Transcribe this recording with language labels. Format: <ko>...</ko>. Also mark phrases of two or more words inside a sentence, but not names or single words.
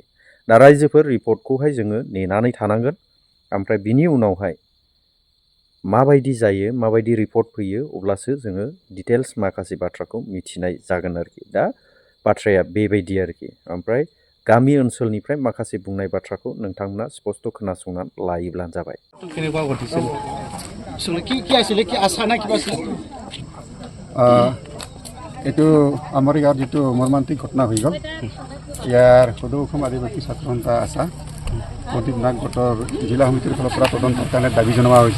<brx>दा रायजोफोर, रिपर्टखौहाय जोङो नेनानै थानांगोन। ओमफ्राय बिनि उनावहाय माबायदि जायो, माबायदि रिपर्ट फैयो, अब्लासो जोङो डिटेल्स माखासे बाथ्राखौ मिथिनाय जागोन आरोखि। दा बाथ्राया बेबायदि आरोखि। ओमफ्राय गामि ओनसोलनिफ्राय माखासे बुंनाय बाथ्राखौ नोंथांमोना स्पष्ट खोनासंनानै लायोब्लानो जाबाय।</brx> <as>এইটো আমাৰ ইয়াৰ যিটো মৰ্মান্তিক ঘটনা হৈ গ'ল, ইয়াৰ সদৌ অসম আদিবাসী ছাত্ৰ সন্থা আছা প্ৰদীপ নাগ গোটৰ জিলা সমিতিৰ ফালৰ পৰা তদন্তৰ কাৰণে দাবী জনোৱা হৈছে।</as>